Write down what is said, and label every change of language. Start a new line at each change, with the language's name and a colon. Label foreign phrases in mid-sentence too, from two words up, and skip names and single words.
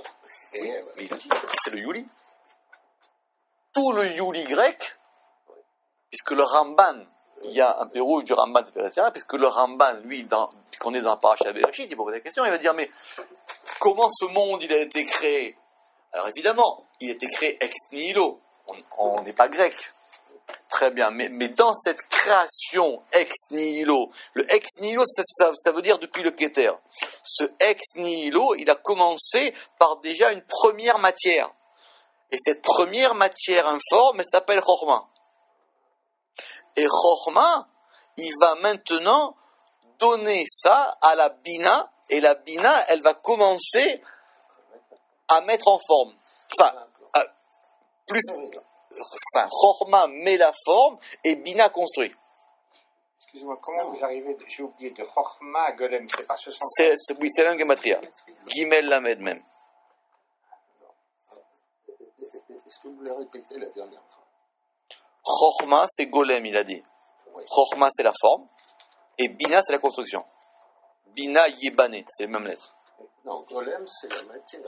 French: Oui, mais il dit, c'est le Yuli. Tout le Yuli grec, puisque le Ramban, il y a un peu rouge du Ramban, puisque le Ramban, lui, puisqu'on est dans la
Hebrew: Paracha Bereshit,
French: il pose des questions, il va dire, mais comment ce monde, il a été créé? Alors évidemment, il a été créé
Latin: ex nihilo.
French: On n'est pas grec. Très bien, mais dans cette création
Latin: ex nihilo,
French: le
Latin: ex nihilo,
French: ça veut dire depuis le Keter. Ce
Latin: ex nihilo,
French: il a commencé par déjà une première matière. Et cette première matière informe, elle s'appelle Chorma. Et Chorma, il va maintenant donner ça à la Bina, et la Bina, elle va commencer à mettre en forme. Chorma met la forme et Bina construit. Excusez-moi, comment vous arrivez, j'ai oublié, de Chorma à Golem, c'est pas 73? Oui, c'est la même gematria.
Hebrew: Gimel Lamed même.
French: Est-ce que vous voulez répéter la dernière fois? Chorma, c'est Golem, il a dit. Oui. Chorma, c'est la forme. Et Bina, c'est la construction. Bina, Yébane, c'est les mêmes lettres. Non, Golem, c'est la matière.